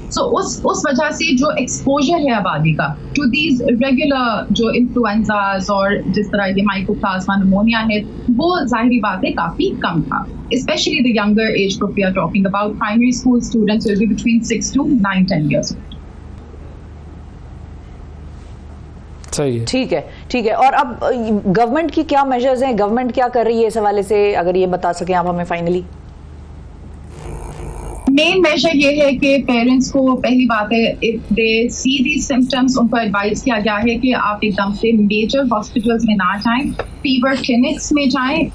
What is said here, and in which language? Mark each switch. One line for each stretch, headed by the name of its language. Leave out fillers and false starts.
Hindi: So उस वजह से जो exposure है आबादी का
English: to these regular
Hindi: जो influenzas और जिस तरह ये mycoplasma pneumonia है, वो जाहिरी बात है काफ़ी कम था.
English: Especially the younger age group we are talking about, primary school students will be between 6 to 9-10 years old.
Hindi: सही है, ठीक है। और अब गवर्नमेंट की क्या मेजर्स हैं, गवर्नमेंट क्या कर रही है इस हवाले से, अगर ये बता सकें आप हमें फाइनली। मेन मेजर ये है कि पेरेंट्स को पहली बात है,
English: if they see these symptoms,
Hindi: उनको एडवाइस किया गया है कि आप एकदम से मेजर हॉस्पिटल्स में ना जाएं, फीवर क्लिनिक्स में जाएं।